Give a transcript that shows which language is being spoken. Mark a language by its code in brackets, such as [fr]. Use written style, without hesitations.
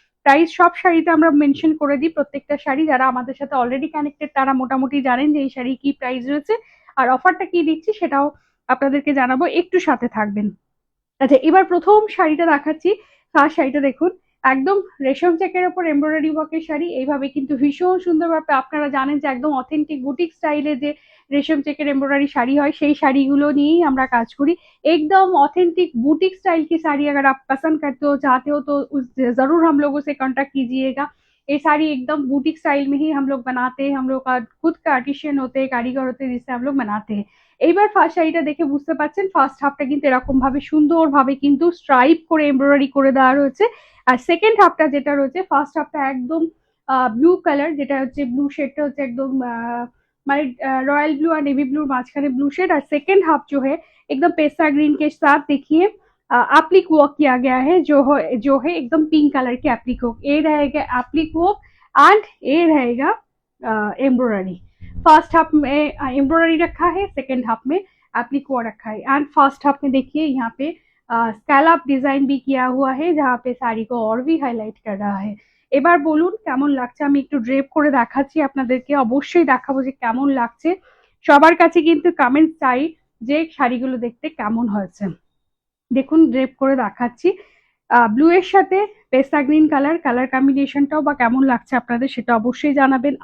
[bn] Price সব শাড়িতে আমরা মেনশন করে দিই। প্রত্যেকটা শাড়ি যারা আমাদের সাথে অলরেডি কানেক্টেড তারা মোটামুটি জানেন যে এই শাড়ি কি প্রাইস রয়েছে আর অফারটা কি দিচ্ছি সেটাও আপনাদেরকে জানাবো, একটু সাথে থাকবেন। আচ্ছা, এবার প্রথম শাড়িটা দেখাচ্ছি। ফার্স্ট শাড়িটা দেখুন, একদম রেশম চেকের ওপর এমব্রয়ডারি ওয়ার্কের শাড়ি। এইভাবে কিন্তু ভীষণ সুন্দর ভাবে, আপনারা জানেন যে একদম অথেন্টিক বুটিক স্টাইলে যে রেশম চেকের এমব্রয়ডারি শাড়ি হয়, সেই শাড়িগুলো নিয়েই আমরা কাজ করি। [hi] एकदम ऑथेंटिक बुटीक स्टाइल की साड़ी अगर आप पसंद करते हो, चाहते हो, तो जरूर हम लोगों से कांटेक्ट कीजिएगा। ये साड़ी एकदम बुटीक स्टाइल में ही हम लोग बनाते हैं। हम लोग का खुद का आर्टिशियन होते हैं, कारीगर होते हैं, जिससे हम लोग बनाते हैं। [bn] এইবার ফার্স্ট শাড়িটা দেখে বুঝতে পারছেন, ফার্স্ট হাফটা কিন্তু এরকম ভাবে সুন্দর ভাবে কিন্তু স্ট্রাইপ করে এমব্রয়ডারি করে দেওয়া রয়েছে। আর সেকেন্ড হাফটা যেটা রয়েছে, ফার্স্ট হাফটা একদম ব্লু কালার, যেটা হচ্ছে ব্লু শেডটা হচ্ছে একদম মানে [hi] रॉयल ब्लू और नेवी ब्लू [bn] माঝখানে ब्लू शेड। [hi] और सेकेंड हाफ जो है एकदम पेस्ता ग्रीन के साथ देखिए एप्लिक वर्क किया गया है, जो है एकदम पिंक कलर के एप्लिक वर्क। ये रहेगा एप्लिक वर्क एंड ये रहेगा एम्ब्रॉयडरी। फर्स्ट हाफ में एम्ब्रॉयडरी रखा है, सेकेंड हाफ में एप्लिक वर्क रखा है। एंड फर्स्ट हाफ में देखिए यहाँ पे स्कैलप डिजाइन भी किया हुआ है, जहाँ पे साड़ी को और भी हाईलाइट कर रहा है। [bn] এবার বলুন কেমন লাগছে। আমি একটু ড্রেপ করে দেখাচ্ছি আপনাদেরকে, অবশ্যই দেখাবো যে কেমন লাগছে। সবার কাছে কিন্তু কমেন্ট চাই যে শাড়িগুলো দেখতে কেমন হয়েছে। দেখুন ড্রেপ করে দেখাচ্ছি। ব্লু এর সাথে পেস্তা গ্রিন কালার কম্বিনেশনটাও বা কেমন লাগছে আপনাদের সেটা অবশ্যই জানাবেন।